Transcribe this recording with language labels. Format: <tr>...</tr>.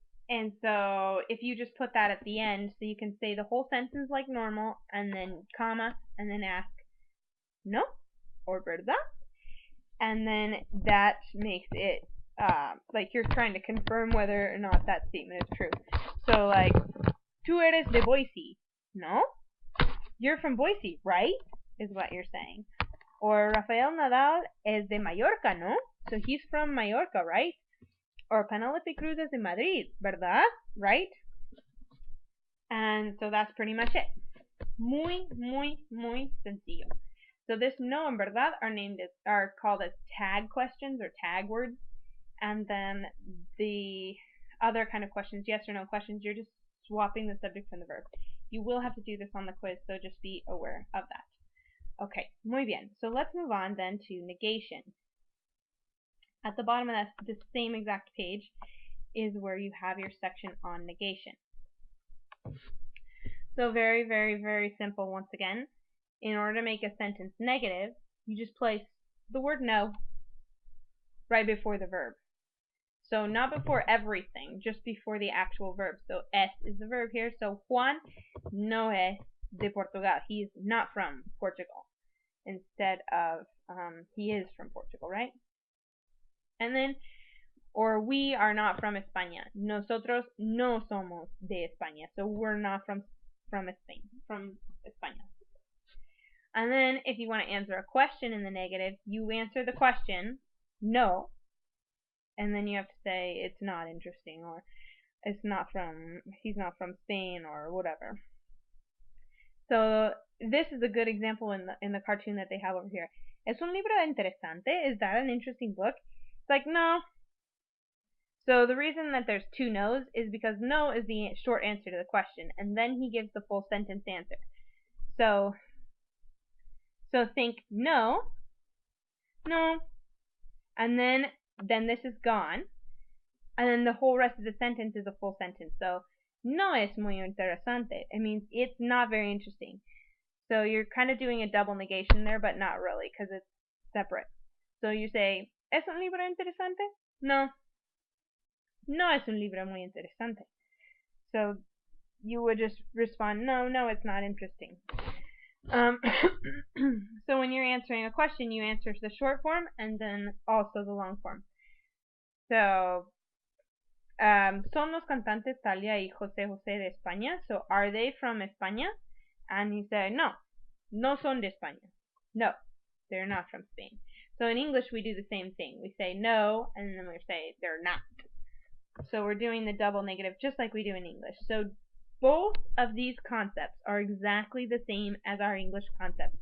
<en>And so if you just put that at the end, so you can say the whole sentence like normal, and then comma, and then ask no or verdad, and then that makes it like you're trying to confirm whether or not that statement is true. So like,</en> <es>tú eres de Boise, no?</es> <en>You're from Boise, right? Is what you're saying.</en> <es>Or Rafael Nadal es de Mallorca, no?</es> <en>So he's from Mallorca, right?</en> <es>Or Penelope Cruz es de Madrid, ¿verdad?</es> <en>Right? And so that's pretty much it.</en> <es>Muy, muy, muy sencillo.</es> <en>So this no and verdad are called as tag questions or tag words. And then the other kind of questions, yes or no questions, you're just swapping the subject and the verb. You will have to do this on the quiz, so just be aware of that. Okay,</en> <es>muy bien.</es> <en>So let's move on then to negation. At the bottom of the same exact page is where you have your section on negation. So very, very, very simple once again. In order to make a sentence negative, you just place the word no right before the verb. So not before everything, just before the actual verb. So es is the verb here. So</en> <es>Juan no es de Portugal.</es> <en>He's not from Portugal. Instead of he is from Portugal, right? And then, or we are not from España.</en> <es>Nosotros no somos de España.</es> <en>So we're not from Spain, from España. And then if you want to answer a question in the negative, you answer the question, no. And then you have to say it's not interesting, or he's not from Spain, or whatever. So this is a good example in the cartoon that they have over here.</en> <es>¿Es un libro interesante?</es> <en>Is that an interesting book? It's like, no. So the reason that there's two no's is because no is the short answer to the question, and then he gives the full sentence answer. So So think no, no, and then this is gone, and then the whole rest of the sentence is a full sentence.</en> <es>So no es muy interesante.</es> <en>It means it's not very interesting. So you're kind of doing a double negation there, but not really, because it's separate. So you say,</en> <es>¿es un libro interesante? No. No es un libro muy interesante.</es> <en>So you would just respond, no, no, it's not interesting. So when you're answering a question, you answer the short form and then also the long form.</en> <es>So, son los cantantes Talia y José José de España?</es> <en>So are they from España? And you say,</en> <es>no, no son de España.</es> <en>No, they're not from Spain. So in English, we do the same thing. We say no, and then we say they're not. So we're doing the double negative just like we do in English. So both of these concepts are exactly the same as our English concepts.</en>